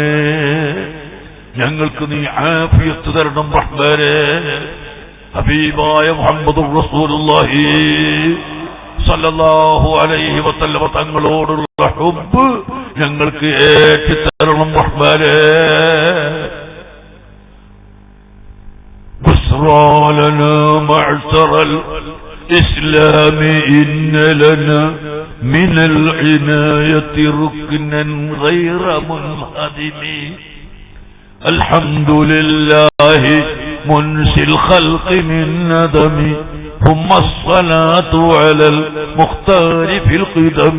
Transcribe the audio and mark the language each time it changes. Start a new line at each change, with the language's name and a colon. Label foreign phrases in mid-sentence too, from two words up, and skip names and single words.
Malayalam: ഞങ്ങൾക്ക് നീ ആഫിയത്ത് തരണം റഹ്മാനേ. ഹബീബായ
Arabic: محمد رسول الله صلى الله عليه وسلم
Malayalam: തങ്ങളോടുള്ള ഹുബ്ബ് ഞങ്ങൾക്ക് ഏറ്റിത്തരണം റഹ്മാനേ.
Arabic: بشرى لنا معشر الإسلام إن لنا من العناية ركنا غير منهدم. الحمد لله منشي الخلق من ندم ثم الصلاة على المختار في القدم.